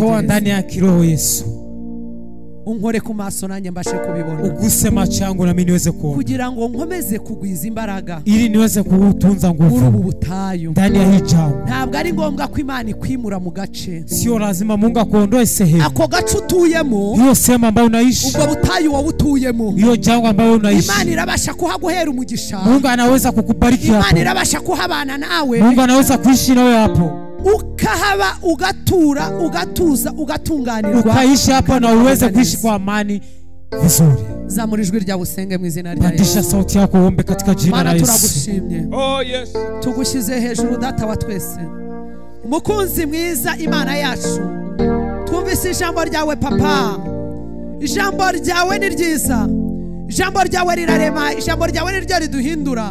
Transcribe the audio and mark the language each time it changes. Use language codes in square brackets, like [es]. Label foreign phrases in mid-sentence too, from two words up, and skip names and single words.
[sw] Toa ndani ya kiroho Yesu. [rw] Unkore ku maso nanjye mbashe kubibona. [sw] Uguse macho yangu na mimi niweze kuona. [rw] Kugira ngo nkomeze kugwiza imbaraga. [sw] Ili niweze kutunza nguvu. [rw] Urubu butayu. [sw] Ndani ya hii jangwa. [rw] Ntabwo ari ngombwa ko Imana ikwimura mu gace. [sw] Sio lazima Mungu akuondoe sehemu. [rw] Ako gace utuyemo. [sw] Hiyo sehemu ambayo unaishi. [rw] Ubwo butayu wabutuyemo. [sw] Hiyo jangwa ambayo unaishi. [rw] Imana irabasha kuhaguhera umugisha. [sw] Mungu anaweza kukubariki hapo. [rw] Imana irabasha kuhabana nawe. [sw] Mungu anaweza kuishi nawe hapo. [rw] Ukahaba, ugatura, ugatuza, ugatunganirwa. [sw] Ukaishi hapo na uweze kuishi kwa amani vizuri. [rw] Zamura ijwi rya busenge mu izina rya Yesu. [sw] Pandisha sauti yako uombe katika jina la Yesu. [rw] Turagushimye. [en] Oh yes. [rw] Tugushyize hejuru data wa twese. Umukunzi mwiza Imana yacu. Twumvise ijambo ryawe papa. Ijambo ryawe ni ryiza. Ijambo ryawe rirarema, ijambo ryawe ni ryo riduhindura.